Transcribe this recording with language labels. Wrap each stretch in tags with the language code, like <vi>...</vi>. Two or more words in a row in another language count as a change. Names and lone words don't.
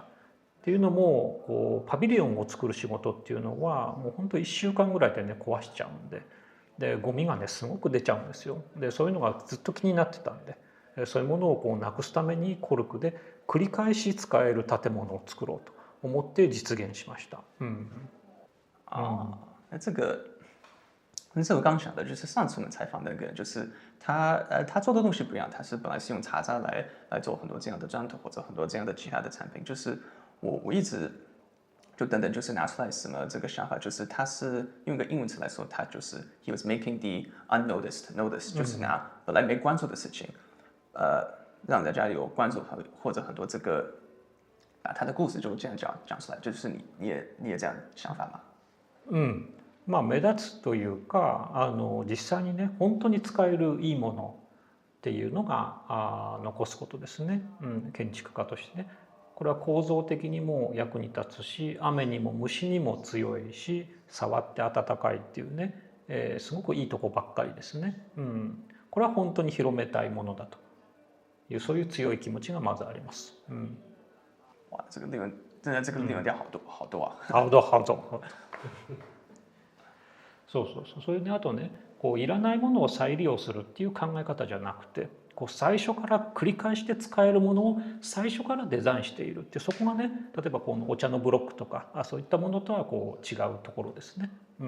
<ja>っていうのもパビリオンを作る仕事っていうのはもう本当1週間ぐらいでね壊しちゃうんでゴミがねすごく出ちゃうんですよ。でそういうのがずっと気になってたんでそういうものをこうなくすためにコルクで繰り返し使える建物を作ろうと思って実現しました。</ja> <zh>这我刚想的，就是上次我们采访那个人，就是他做的东西不一样，他是本来是用茶渣来做很多这样的砖头或者很多这样的其他的产品，就是我一直就等等就是拿出来什么这个想法，就是他是用一个英文词来说，他就是</zh> <en>he was making the unnoticed notice，</en> <zh>就是拿本来没关注的事情，让大家有关注或者很多这个把他的故事就这样讲出来，就是你也这样想法吗？</zh> <ja>目立つというか実際にね本当に使えるいいものっていうのが残すことですね、建築家としてね。これは構造的にも役に立つし雨にも虫にも強いし触って温かいっていうね、すごくいいとこばっかりですね、これは本当に広めたいものだというそういう強い気持ちがまずあります。</ja> <zh>哇，这个利润真的这个利润掉好多啊！好多好多。</zh> <ja>それであとねこういらないものを再利用するっていう考え方じゃなくてこう最初から繰り返して使えるものを最初からデザインしているってそこがね例えばこのお茶のブロックとかそういったものとはこう違うところですね。</ja>